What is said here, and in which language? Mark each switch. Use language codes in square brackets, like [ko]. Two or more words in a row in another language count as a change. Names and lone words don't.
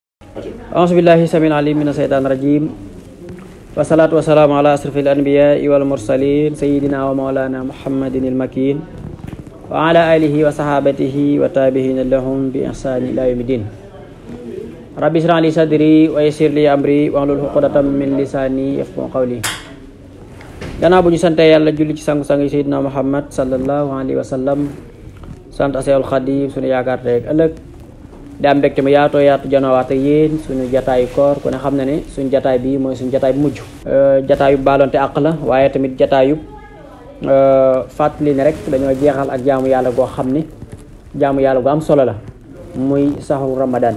[ar] أعوذ بالله السميع العليم من الشيطان الرجيم. والصلاة والسلام على أشرف الأنبياء والمرسلين سيدنا ومولانا محمد المكين وعلى آله وصحابته والتابعين لهم بإحسان إلى يوم الدين. رب اشرح لي صدري ويسر لي أمري واحلل عقدة من لساني يفقهوا قولي. [wo] Gannaaw bu ñu sante Yàlla julli ci sangu-sang yi sayyidina Muhammad [ar] صلى الله عليه وسلم, [wo] sant Seexul Xadiim sunu yaakaar tey ak ëllëg, di am mbégte mu yaatoo yaatu janowaat ak yéen suñu jataayu koor. ku ne xam na ne suñu jataay bi mooy suñu jataay bu mujj, jataayu baalonte àq la, waaye tamit jataayu fàttali ne rek dañoo jeexal ak jaamu yàlla goo xam ne jaamu yàlla gu am solo la, muy saxu Ramadan.